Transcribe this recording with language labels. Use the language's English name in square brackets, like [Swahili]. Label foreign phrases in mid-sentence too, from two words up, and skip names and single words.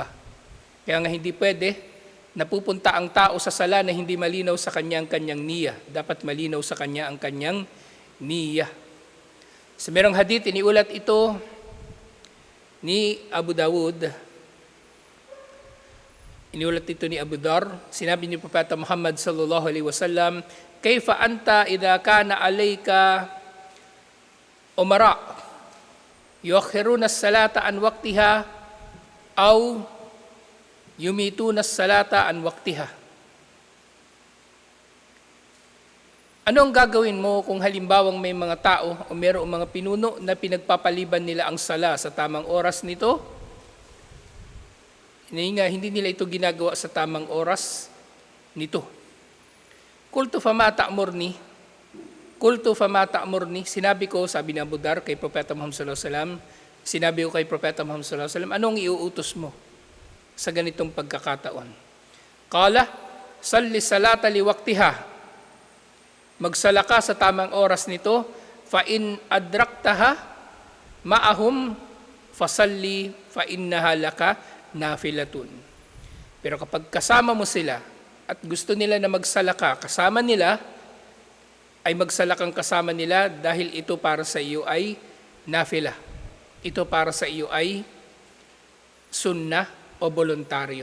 [Filipino] Kaya nga hindi pwede napupunta ang tao sa sala na hindi malinaw sa kanyang niyya. Dapat malinaw sa kanya ang kanyang niyya. Sa merong hadith, iniulat ito ni Abu Dawud. Iniulat ito ni Abu Dar. Sinabi ni Propeta Muhammad [Arabic] صلى الله عليه وسلم كيف أنت إذا كانت عليك أمراء يؤخرون الصلاة عن وقتها أو يميتون الصلاة عن وقتها." [Filipino] Ano ang gagawin mo kung halimbawang may mga tao o mayroong mga pinuno na pinagpapaliban nila ang sala sa tamang oras nito? Hindi nila ito ginagawa sa tamang oras nito. [Arabic] قلت فما تأمرني؟ قلت فما تأمرني? [Filipino] Sinabi ko, sabi ni Abu Dar kay Propeta Muhammad [Arabic] صلى الله عليه وسلم, [Filipino] sinabi ko kay Propeta Muhammad [Arabic] صلى الله عليه وسلم, [Filipino] anong iuutos mo sa ganitong pagkakataon? [Arabic] قال صل الصلاة لوقتها. [Filipino] Magsala ka sa tamang oras nito, [Arabic] فإن أدركتها معهم فصل فإنها لك نافلة. [Filipino] Pero kapag kasama mo sila at gusto nila na magsala ka kasama nila, ay magsala kang kasama nila dahil ito para sa iyo ay nafila. Ito para sa iyo ay sunnah o voluntaryo.